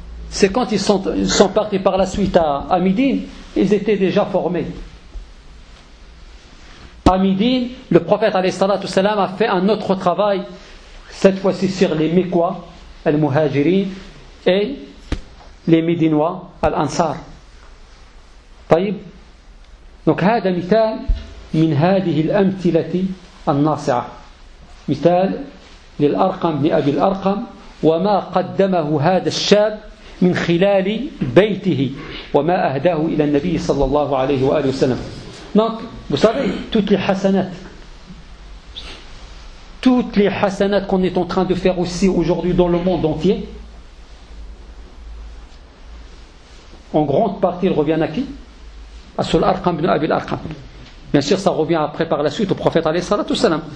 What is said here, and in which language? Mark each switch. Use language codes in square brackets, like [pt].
[fr] C'est quand ils sont partis par la suite à Médine, ils étaient déjà formés. À Médine, le prophète alayhi salatu salam a fait un autre travail, cette fois-ci sur les Mekwa, al-Muhajirin, et les Médinois, al-Ansar. [ar] طيب. Donc, هذا مثال من هذه الأمثلة الناصعة. مثال للأرقم بن أبي الأرقم وما قدمه هذا الشاب من خلال بيته وما أهداه إلى النبي صلى الله عليه وآله وسلم. [fr] Donc, vous savez, toutes les hasanates qu'on est en train de faire aussi aujourd'hui dans le monde entier, en grande partie, elles reviennent à qui? À Sul-Arqam ibn Abi al-Arqam. Bien sûr, ça revient après par la suite au prophète alayhi salatu salam.